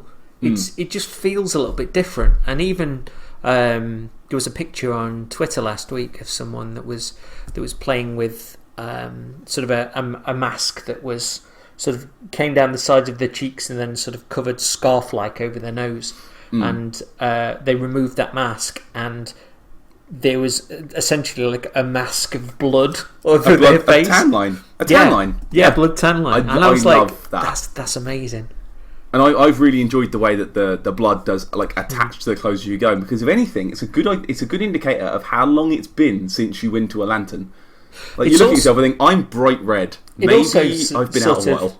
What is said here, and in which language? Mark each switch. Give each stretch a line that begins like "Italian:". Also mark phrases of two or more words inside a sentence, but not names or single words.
English: It just feels a little bit different. And even there was a picture on Twitter last week of someone that was playing with sort of a mask that was sort of came down the sides of their cheeks and then sort of covered scarf-like over their nose. And they removed that mask, and there was essentially like a mask of blood over their face. A tan line. A tan line. Yeah, blood tan line. And I was like, love that. That's amazing. And I've really enjoyed the way that the blood does like attach to the clothes you go, because if anything, it's a good indicator of how long it's been since you went to a lantern. Like, you look at yourself and think, I'm bright red. Maybe I've been out a while.